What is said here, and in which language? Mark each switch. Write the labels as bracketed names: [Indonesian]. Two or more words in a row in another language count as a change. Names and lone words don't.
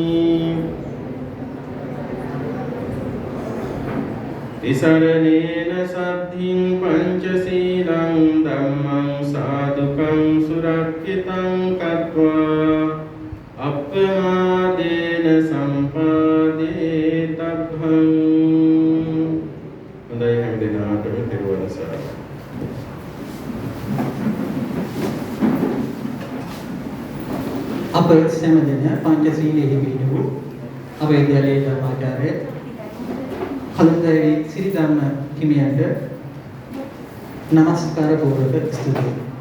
[Pali] තිසරණේන සද්ධින් පංචශීලං ධම්මං සාදුකං සුරක්ඛිතං කତ୍වා අප්පමාදේන සම්පාදේ තබ්බං. [Sinhala] හොඳයි හැම දිනකටම තෙරුවන් සරණයි. අප සෑම දින පංචශීලයේ පිළිපදවු අපේ විද්‍යාලයේ ධර්මාචාර්ය කලුන්දේ සිරිධම්ම හිමියන්ට නමස්කාර පූර්වක ස්තුතියි.